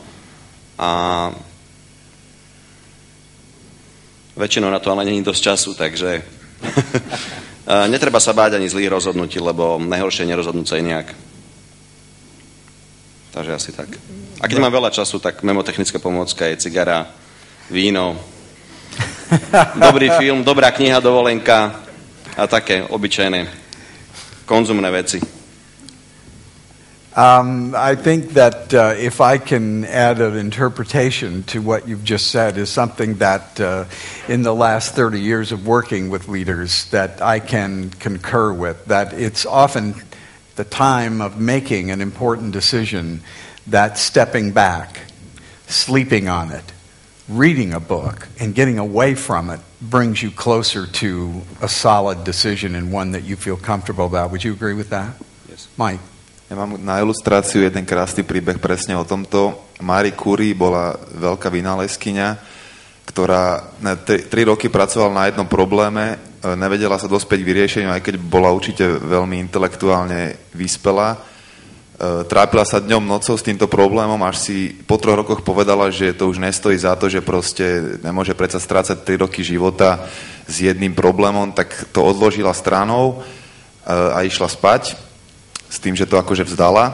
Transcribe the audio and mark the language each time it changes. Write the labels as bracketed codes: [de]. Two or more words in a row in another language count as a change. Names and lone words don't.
[sk] A väčšinou na to ale nie je dosť času, takže netreba sa báť ani zlých rozhodnutí, lebo najhoršie je nerozhodnúť sa nejak. Takže asi tak. A keď mám veľa času, tak memotechnická pomôcka je cigara, víno, dobrý film, dobrá kniha, dovolenka a také obyčajné konzumné veci. [en] I think that if I can add an interpretation to what you've just said is something that in the last 30 years of working with leaders that I can concur with, that it's often the time of making an important decision that stepping back, sleeping on it, reading a book, and getting away from it brings you closer to a solid decision and one that you feel comfortable about. Would you agree with that? Yes. Mike? [sk] Ja mám na ilustráciu jeden krásny príbeh presne o tomto. Marie Curie bola veľká vynálezkyňa, ktorá 3 roky pracovala na jednom probléme, nevedela sa dospieť k vyriešeniu, aj keď bola určite veľmi intelektuálne vyspelá. Trápila sa dňom, nocou s týmto problémom, až si po 3 rokoch povedala, že to už nestojí za to, že proste nemôže predsa strácať 3 roky života s jedným problémom, tak to odložila stranou a išla spať s tým, že to akože vzdala.